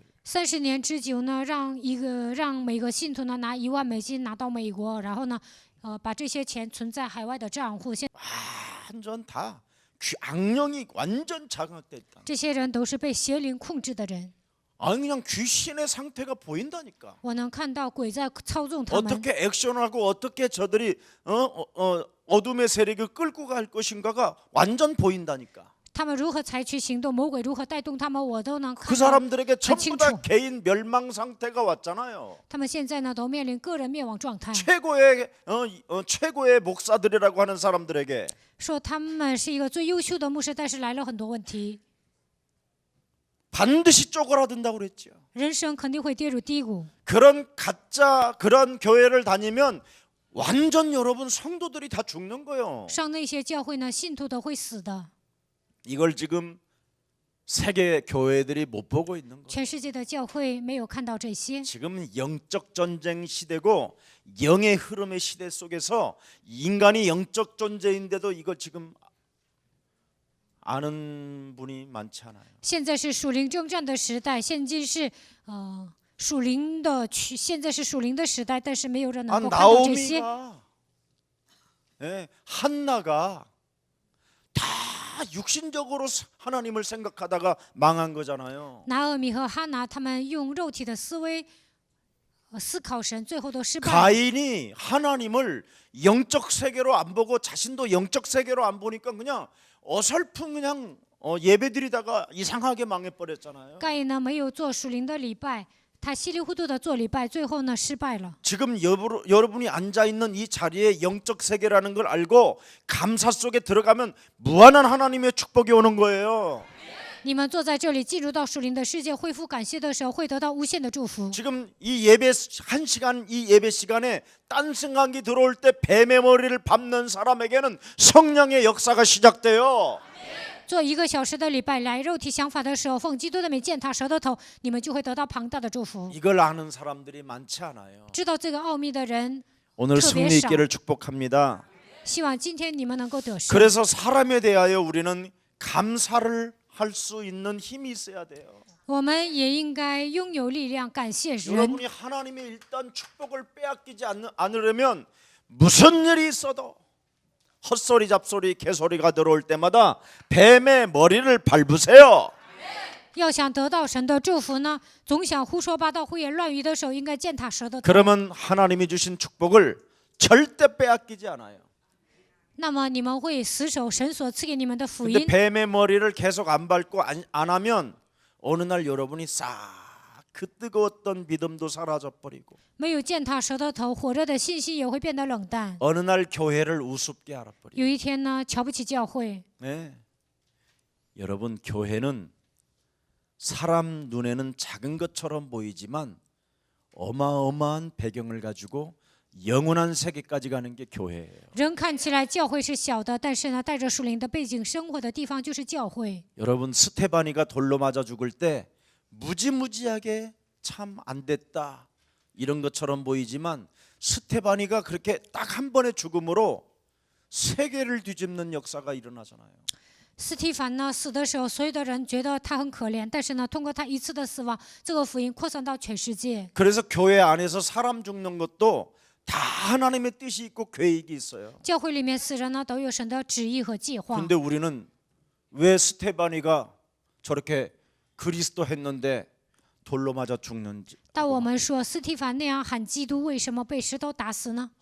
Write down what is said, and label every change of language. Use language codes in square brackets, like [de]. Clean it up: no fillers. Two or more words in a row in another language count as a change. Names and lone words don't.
[zh] 30年之久呢，让每个信徒呢拿$10,000拿到美国，然后呢，把这些钱存在海外的账户。现 [ko] 완전 다 악령이 완전 장악됐다. [zh] 这些人都是被邪灵控制的人， [ko] 아니 그냥 귀신의 상태가 보인다니까. [zh] 我能看到鬼在操纵他们。 [ko] 어떻게 액션하고 어떻게 저들이 어둠의 세력을 끌고 갈 것인가가 완전 보인다니까. [zh] 他们如何采取行动，魔鬼如何带动他们，我都能 [ko] 그 [zh] 看到。 [ko] 사람들에게 전부 [zh] 清 [ko] 다 [zh] 楚。 [ko] 개인 멸망 상태가 왔잖아요. [zh] 他们现在呢都面临个人灭亡状态， [ko] 최고의 목사들이라고 하는 사람들에게 [zh] 说他们是一个最优秀的牧师，但是来了很多问题， [ko] 반드시 쪼그라든다고 그랬죠. [zh] 人生肯定会跌入低谷。 [ko] 그런 가짜 그런 교회를 다니면 완전 여러분 성도들이 다 죽는 거예요. [zh] 上那些教会呢，信徒都会死的。 [ko] 이걸 지금 세계 교회들이 못 보고 있는 거예요. [zh] 全世界的教会没有看到这些。 [ko] 지금 영적 전쟁 시대고 영의 흐름의 시대 속에서 인간이 영적 존재인데도 이거 지금 아는 분이 많지 않아요. [zh] 现在是属灵征战的时代，现今是属灵的现在是属灵的时代，但是没有人能够看到这些。 [ko] 나오미가 한나가 다 육신적으로 하나님을 생각하다가 망한 거잖아요. [zh] 拿俄米和哈拿他们用肉体的思维思考神，最后都失败了。 [ko] 가인이 하나님을 영적 세계로 안 보고 자신도 영적 세계로 안 보니까 그냥 어설픈 그냥 예배드리다가 이상하게 망해버렸잖아요. [zh] 盖呢没有做属灵的礼拜，他稀里糊涂的做礼拜，最后呢失败了。 [ko] 지금 여러분이 앉아 있는 이 자리에 영적 세계라는 걸 알고 감사 속에 들어가면 무한한 하나님의 축복이 오는 거예요. [zh] 你们坐在这里，进入到属灵的世界，恢复感谢的时候，会得到无限的祝福。 [ko] 지금 이 예배 한 시간 이 예배 시간에 딴 생각이 들어올 때 뱀의 머리를 밟는 사람에게는 성령의 역사가 시작돼요. [zh] 做1个小时的礼拜，来肉体想法的时候，奉基督的名践踏舌头头，你们就会得到庞大的祝福。 [ko] 이걸 아는 사람들이 많지 않아요. [zh] 知道这个奥秘的人， [ko] 오늘 [zh] 特别 [ko] 승리 [zh] 少。 [ko] 있기를 축복합니다. [zh] 希望今天你们能够得胜。 [ko] 그래서 사람에 대하여 우리는 감사를 할 수 있는 힘이 있어야 돼요. [zh] 我们也应该拥有力量，感谢人。 [ko] 여러분이 하나님의 일단 축복을 빼앗기지 않으려면 무슨 일이 있어도 헛소리 잡소리 개소리가 들어올 때마다 뱀의 머리를 밟으세요. [zh] 要想得到神的祝福呢，总想胡说八道、胡言乱语的时候，应该践踏舌头头。 [ko] 그러면 하나님이 주신 축복을 절대 빼앗기지 않아요. [zh] 那么你们会死守神所赐给你们的福 [ko] 근데 [zh] 音。 [ko] 뱀의 머리를 계속 안 밟고 안 하면 어느 날 여러분이 싹 그 뜨거웠던 믿음도 사라져 버리고 [zh] 没有践踏舌头头，火热的信心也会变得冷淡。 [ko] 어느 날 교회를 우습게 알아버리고 [zh] 有一天呢，瞧不起教会。 [ko] 네. 여러분 교회는 사람 눈에는 작은 것처럼 보이지만 어마어마한 배경을 가지고 영원한 세계까지 가는 게 교회예요. [zh] 人看起来教会是小的，但是呢，带着属灵的背景生活的地方就是教会。 [ko] 여러분 스테바니가 돌로 맞아 죽을 때 무지무지하게 참 안 됐다 이런 것처럼 보이지만 스테바니가 그렇게 딱 한 번의 죽음으로 세계를 뒤집는 역사가 일어나잖아요. [zh] 斯提凡呢死的时候，所有的人觉得他很可怜，但是呢，通过他一次的死亡，这个福音扩散到全世界。 [ko] 그래서 교회 안에서 사람 죽는 것도 다 하나님의 뜻이 있고 계획이 있어요. [zh] 教会里面死人呢，都有神的旨意和计划。 [ko] 근데 우리는 왜 스테바니가 저렇게 그리스도 했는데 돌로 맞아 죽는지 [zh] 但我们说斯提凡那样喊基督，为什么被石头打死呢？